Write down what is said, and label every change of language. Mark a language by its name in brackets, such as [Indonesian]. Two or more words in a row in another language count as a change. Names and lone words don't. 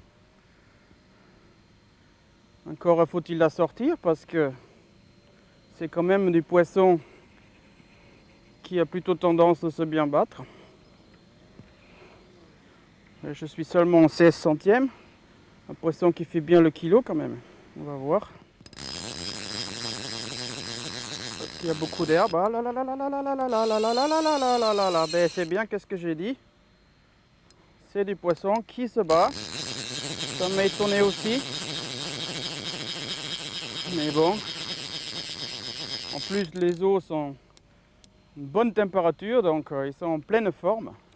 [French] Encore faut-il la sortir parce que c'est quand même du poisson qui a plutôt tendance à se bien battre. Je suis seulement en 16 centièmes. Un poisson qui fait bien le kilo quand même. On va voir. Il y a beaucoup d'herbe. Ah là là là là là là là là là là là là là là là là là. Ben c'est bien, qu'est-ce que j'ai dit? C'est du poisson qui se bat. Ça m'a étonné aussi. Mais bon. En plus les eaux sont une bonne température, donc ils sont en pleine forme.